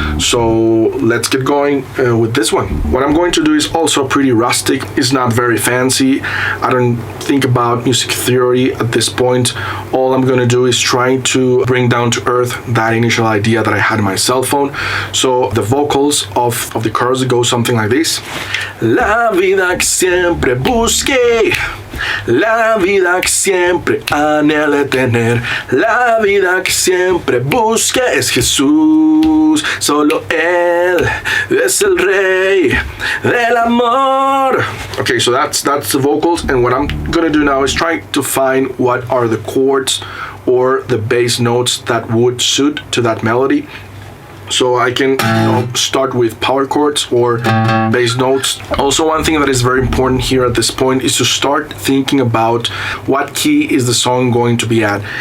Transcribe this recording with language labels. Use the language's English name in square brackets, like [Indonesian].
[English] So let's get going with this one. What I'm going to do is also pretty rustic. It's not very fancy. I don't think about music theory at this point. All I'm going to do is try to bring down to earth that initial idea that I had in my cell phone. So the vocals of the chorus go something like this. [Spanish] La vida que siempre busqué, la vida que siempre anhelé tener, la vida que siempre busqué es Jesús, solo Él es el Rey del amor. [English] Okay, so that's the vocals, and what I'm gonna do now is try to find what are the chords or the bass notes that would suit to that melody. So I can start with power chords or bass notes. Also, one thing that is very important here at this point is to start thinking about what key is the song going to be at.